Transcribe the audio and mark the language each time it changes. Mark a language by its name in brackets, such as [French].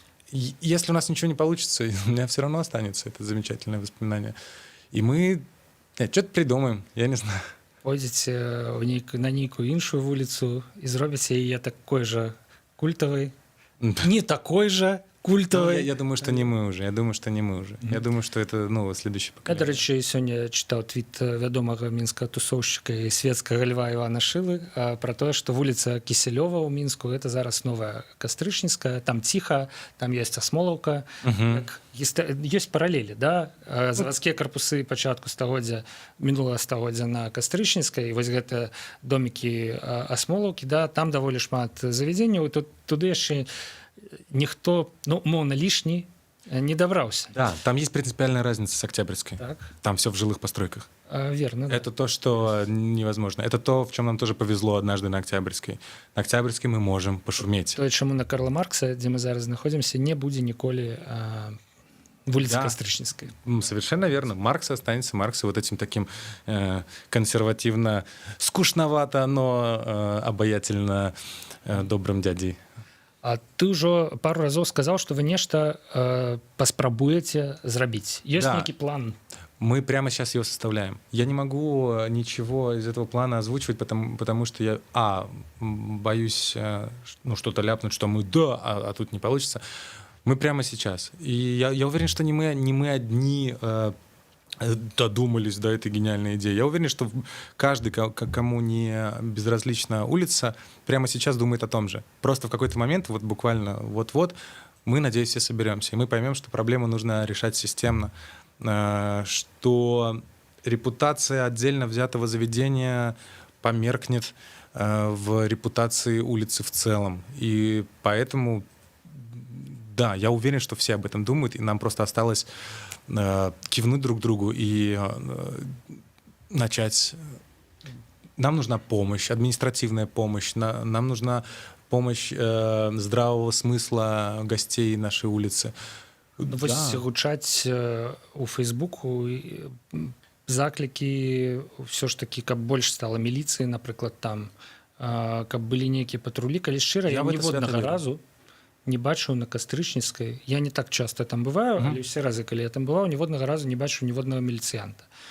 [Russian] Если у нас ничего не получится, у меня все равно останется это замечательное воспоминание. И мы что-то придумаем, я не знаю. [Belarusian] Пойдзеце на нейкую іншую вуліцу і зробіце яе такой жа культавай, не такой же культавай. [Russian] Я думаю, что не мы уже. Я думаю, что это, ну, следующее Я, поколение. [Ukrainian] до речі, сьогодні читав твіт [Belarusian] вядомага мінскага тусоўшчыка і светскага льва Івана Шылы пра тое, што вуліца Кісялёва ў Мінску гэта зараз новая Кастрычніцкая, там ціха, там ёсць Асмолаўка. Ёсць паралелі, да? Завадскія карпусы пачатку стагоддзя, мінулага стагоддзя на Кастрычніцкай, і вось гэта домікі Асмолаўкі, да? Там даволі шмат заведзенняў, і туды яшчэ ніхто, ну, умоўна, лішні не добрался. [Russian] Да, там есть принципиальная разница с Октябрьской. Так. Там все в жилых постройках. Верно. Да. Это то, что невозможно. Это то, в чем нам тоже повезло однажды на Октябрьской. На Октябрьской мы можем пошуметь. То, чему на Карла Маркса, где мы зараз находимся, не будет николи вулицы Кастрычніцкай. Совершенно верно. Маркс останется Марксом, вот этим таким консервативно, скучновато, но обаятельно добрым дядей. [Belarusian] А ты ўжо пару разоў сказаў, што вы нешта паспрабуеце зрабіць. Ёсць нейкі план? [Russian] Мы прямо сейчас его составляем. Я не могу ничего из этого плана озвучивать, потому что я, боюсь, ну, что-то ляпнуть, что мы а тут не получится. Мы прямо сейчас. И я уверен, что не мы одни додумались до этой гениальной идеи. Я уверен, что каждый, кому не безразлична улица, прямо сейчас думает о том же. Просто в какой-то момент, вот буквально вот-вот, мы, надеюсь, все соберемся. И мы поймем, что проблему нужно решать системно, что репутация отдельно взятого заведения померкнет в репутации улицы в целом. И поэтому, да, я уверен, что все об этом думают, и нам просто осталось кивнуть друг другу и начать. Нам нужна помощь, административная помощь, нам нужна помощь здравого смысла гостей нашей улицы. [Belarusian] Вось гучаць у Фейсбуку заклікі ўсё ж такі, каб больш стала міліцыі, напрыклад, там, каб былі нейкія патрулі. Калі шчыра, я ніводнага разу не бачыў на Кастрычніцкай. [Russian] Я не так часто там бываю, [Belarusian] але ўсе разы, калі я там бываў, ніводнага разу не бачыў ніводнага міліцыянта.